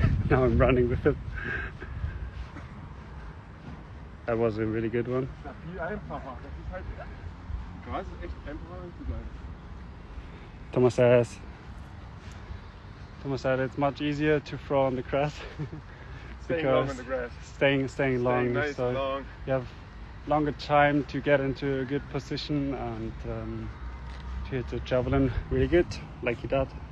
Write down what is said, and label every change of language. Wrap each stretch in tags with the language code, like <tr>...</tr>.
<en>Now I'm running with it. That was a really good one.</en> <de>Das ist viel einfacher. Das ist halt, Gras ist echt einfacher zu bleiben.</de> <en>Thomas said it's much easier to throw on the grass. Staying long on the grass. Staying long, nice so and long. you have longer time to get into a good position and to hit the javelin really good, like he did.</en>